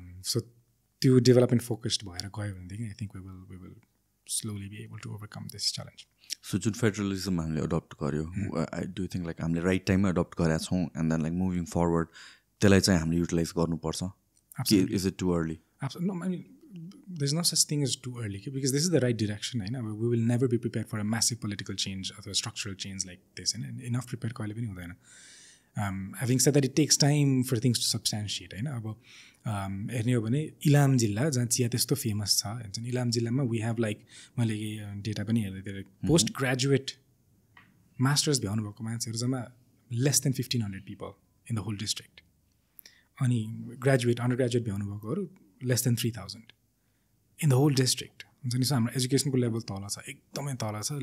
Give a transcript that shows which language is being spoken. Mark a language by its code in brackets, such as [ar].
[ne] So त्यो development focused भएर गयो भनेदेखि [en] I think we will slowly be able to overcome this challenge. So जुन federalism हामीले adopt गर्यो, I do think like हामीले right टाइममा adopt गरेका छौँ and then like moving forward त्यसलाई चाहिँ हामीले युटिलाइज गर्नुपर्छ. Is it too early? No, I mean, there's no such thing as too early because this is the right direction. We will never be prepared for a massive political change or a structural change like this. [ne] Enough prepared कहिले पनि हुँदैन. [en] Having said that, it takes time for things to substantiate. [ne] अब हेर्ने हो भने इलाम जिल्ला जहाँ चिया त्यस्तो फेमस छ, इलाम जिल्लामा वी हेभ लाइक मैले डेटा पनि हेर्दै थिएँ, पोस्ट ग्रेजुएट मास्टर्स भ्याउनु भएको मान्छेहरू जम्मा [en] Less than 1500 people in the whole district. [ne] अनि ग्रेजुएट अन्डर ग्रेजुएट भ्याउनु भएकोहरू less than 3000 in the whole district हुन्छ नि. सो हाम्रो एजुकेसनको लेभल तल छ, एकदमै तल छ.